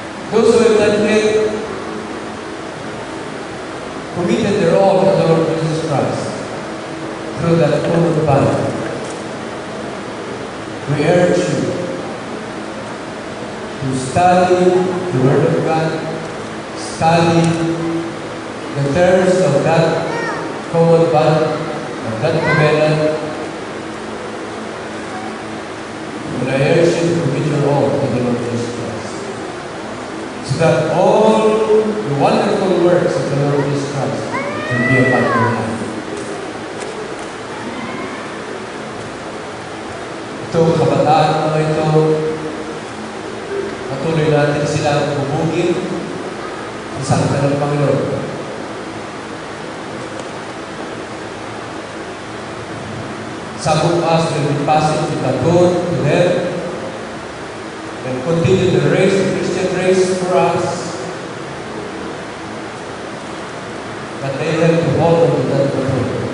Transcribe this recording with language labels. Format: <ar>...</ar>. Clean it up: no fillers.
<en>Those who have not yet committed their all to the Lord Jesus Christ through that common bond, we urge you to study the Word of God, study the terms of that common bond, of that covenant. And I urge you to commit your all to the Lord Jesus Christ, so that all the wonderful works of the Lord Jesus Christ will be upon your life.</en> <tl>Itong kabataan mga ito, patuloy natin silang bubugin sa salita ng Panginoon.</tl> <en>Some of us will be passing the baton to them and continue the race, the Christian race for us. But they have to hold on to that baton.</en>